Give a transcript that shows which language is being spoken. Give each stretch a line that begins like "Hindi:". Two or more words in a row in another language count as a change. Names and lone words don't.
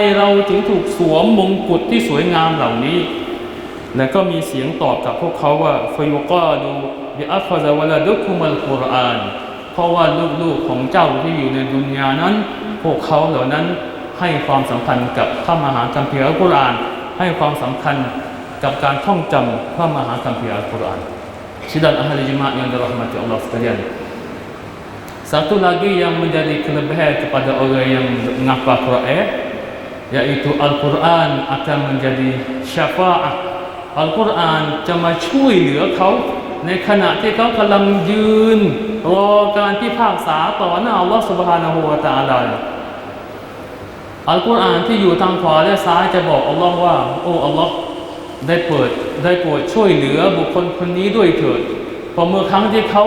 Thai: เราถึงถูกสวมมงกุฎที่สวยงามเหล่านี้และก็มีเสียงตอบกับพวกเขาว่า
Arabic: فيقال بأخذ ولدكما القرآن
Thai: เพราะว่าลูกๆของเจ้าที่อยู่ในดุนยานั้นพวกเขาเหล่านั้นให้ความสำคัญกับพระมหาคัมภีร์อัลกุรอานให้ความสำคัญกับการท่องจำพระมหาคัมภีร์อัลกุรอาน
Malay: sidang ahli jemaah yang dirahmati Allah sekalian. Satu lagi yang menjadi kelebihan kepada orang yang menghafal Quran yaitu Al-Quran akan menjadi syafaat.
Thai: Al-Quran จะมาช่วยเหลือเขาในขณะที่เขากำลังยืนรอการพิพากษาต่อหน้าอัลลอฮฺ سبحانه และ تعالى อัลกุรอานที่อยู่ทางขวาและ ซ้ายจะบอกอัลลอฮ์ว่าโอ้อัลลอฮ์ได้โปรดช่วยเหลือบุคคลคนนี้ด้วยเถิดเพราะเมื่อครั้งที่เขา